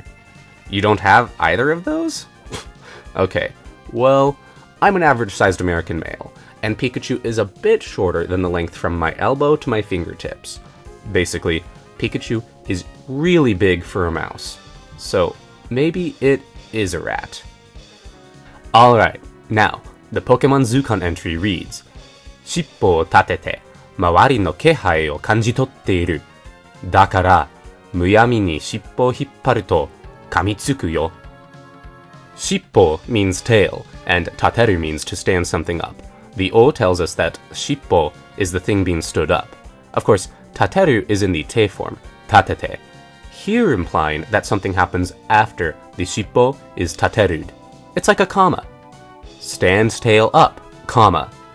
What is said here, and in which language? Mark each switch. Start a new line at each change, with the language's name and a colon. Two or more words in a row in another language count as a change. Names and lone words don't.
English: You don't have either of those? Okay, well, I'm an average-sized American male, and Pikachu is a bit shorter than the length from my elbow to my fingertips. Basically, Pikachu is really big for a mouse, so maybe it is a rat. Alright, now, the Pokemon Zukan entry reads,
Japanese: 尻尾を立てて、周りの気配を感じ取っている. だから, むやみに尻尾を引っ張ると噛みつくよ.
English: Shippo means tail, and tateru means to stand something up. The O tells us that shippo is the thing being stood up. Of course, tateru is in the te form, tatete, here implying that something happens after the shippo is taterud. It's like a comma. Stands tail up, comma.